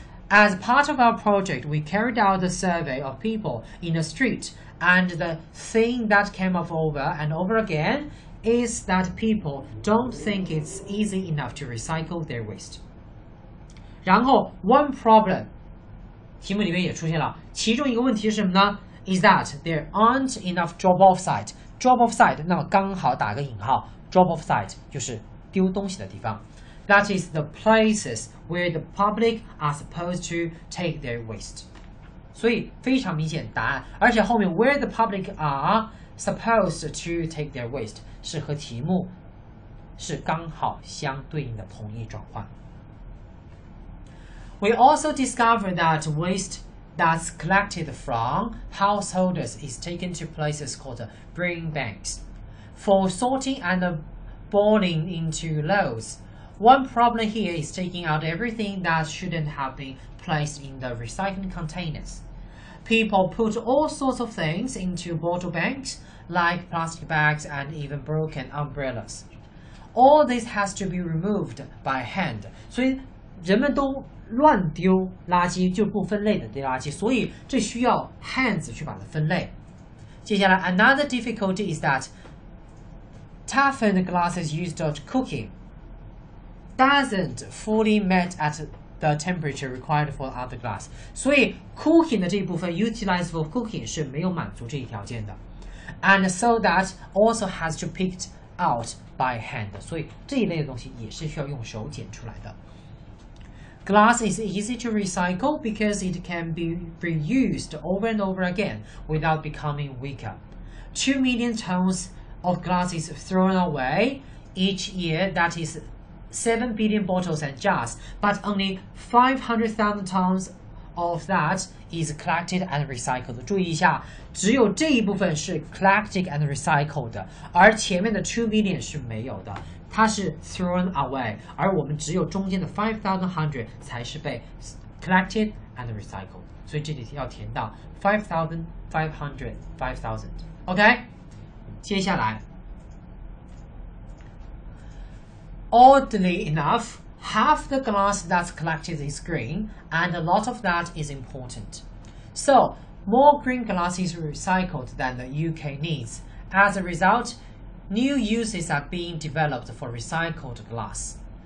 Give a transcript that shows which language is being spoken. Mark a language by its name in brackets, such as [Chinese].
[English] As part of our project, we carried out a survey of people in the street, and the thing that came up over and over again is that people don't think it's easy enough to recycle their waste. [Chinese] 然后 [English] one problem [Chinese] 题目里面也出现了，其中一个问题是什么呢 ？ [English] Is that there aren't enough drop-off site. [Chinese] Drop-off site 那么刚好打个引号。Drop-off site 就是丢东西的地方。 [English] That is the places where the public are supposed to take their waste. [Chinese] 所以非常明显答案，而且后面 [English] where the public are supposed to take their waste [Chinese] 是和题目是刚好相对应的同义转换。 [English] We also discovered that waste that's collected from householders is taken to places called bring banks for sorting and boiling into loads. One problem here is taking out everything that shouldn't have been placed in the recycling containers. People put all sorts of things into bottle banks, like plastic bags and even broken umbrellas. All this has to be removed by hand. [Chinese] 所以人们都乱丢垃圾，就不分类的丢垃圾，所以这需要 hands 去把它分类。接下来 [English] another difficulty is that toughened glasses used for cooking doesn't fully met at the temperature required for other glass. [Chinese] 所以 cooking 的这一部分 [English] utilized for cooking [Chinese] 是没有满足这一条件的。 [English] And so that also has to picked out by hand. [Chinese] 所以这一类的东西也是需要用手捡出来的。 [English] Glass is easy to recycle because it can be reused over and over again without becoming weaker. 2 million tons of glass is thrown away each year. That is 7 billion bottles and jars, but only 500,000 tons of that is collected and recycled. [Chinese] 注意一下，只有这一部分是 [English] collected and recycled [Chinese] 的，而前面的2 billion 是没有的，它是 thrown away， 而我们只有中间的5,100才是被 collected and recycled。所以这里要填到 5,500 5,000。OK， 接下来。 [English] Oddly enough, half the glass that's collected is green, and a lot of that is important. So, more green glass is recycled than the UK needs. As a result, new uses are being developed for recycled glass.